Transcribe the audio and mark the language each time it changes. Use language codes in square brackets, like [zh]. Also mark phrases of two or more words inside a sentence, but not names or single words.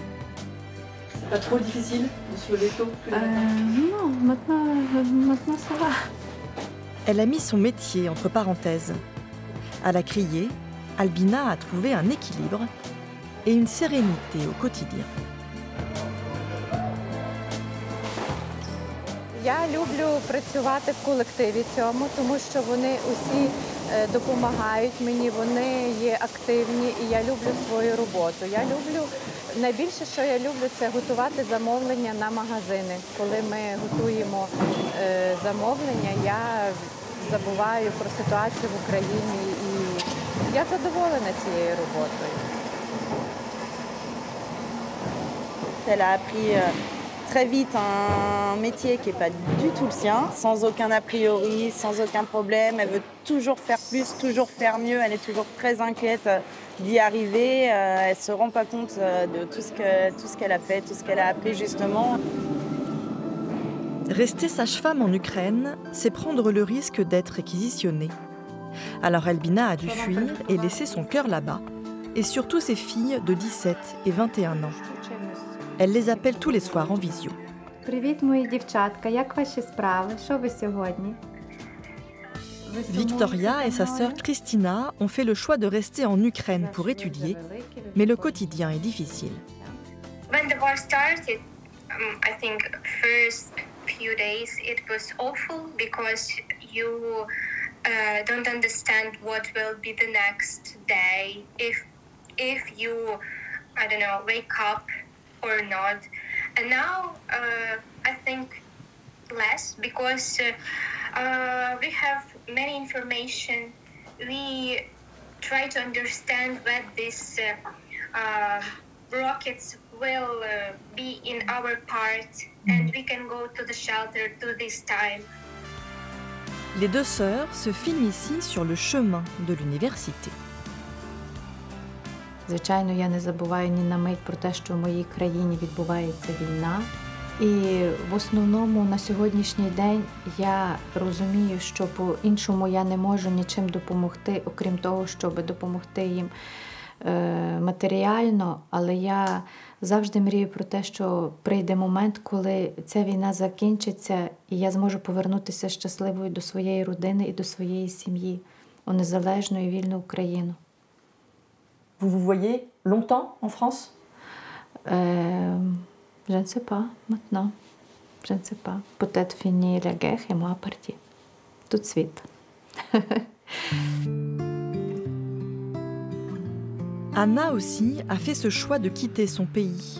[fr] C'est pas trop difficile de se lever tôt? Non, maintenant ça va. Elle a mis son métier entre parenthèses. À la Criée, Albina a trouvé un équilibre et une sérénité au quotidien. [uk] Я люблю працювати в колективі цьому, тому що вони усі допомагають мені, вони є активні і я люблю свою роботу. Я люблю, найбільше, що я люблю, це готувати замовлення на магазини. Коли ми готуємо замовлення, я забуваю про ситуацію в Україні і я задоволена цією роботою. [fr] Elle a appris très vite un métier qui n'est pas du tout le sien, sans aucun a priori, sans aucun problème. Elle veut toujours faire plus, toujours faire mieux. Elle est toujours très inquiète d'y arriver. Elle ne se rend pas compte de tout ce qu'elle a fait, tout ce qu'elle a appris justement. Rester sage-femme en Ukraine, c'est prendre le risque d'être réquisitionnée. Alors Albina a dû fuir et laisser son cœur là-bas, et surtout ses filles de 17 et 21 ans. Elle les appelle tous les soirs en visio. [uk] Привіт, мої дівчатка, як ваші справи? Що ви сьогодні? [fr] Victoria et sa sœur Christina ont fait le choix de rester en Ukraine pour étudier, mais le quotidien est difficile. [en] When the war started, I think first few days it was awful because you don't understand what will be the next day. If you, I don't know, wake up or not. And now I think less because we have many information. We try to understand what these rockets will be in our part and we can go to the shelter to this time. [fr] Les deux sœurs se filment ici sur le chemin de l'université. [uk] Звичайно, я не забуваю ні на мить про те, що в моїй країні відбувається війна. І в основному на сьогоднішній день я розумію, що по-іншому я не можу нічим допомогти, окрім того, щоб допомогти їм матеріально, але я завжди мрію про те, що прийде момент, коли ця війна закінчиться, і я зможу повернутися щасливою до своєї родини і до своєї сім'ї, у незалежну і вільну Україну. [fr] Vous vous voyez longtemps en France? Je ne sais pas, maintenant. Je ne sais pas. Peut-être finir la guerre et moi partir. Tout de suite. Anna aussi a fait ce choix de quitter son pays.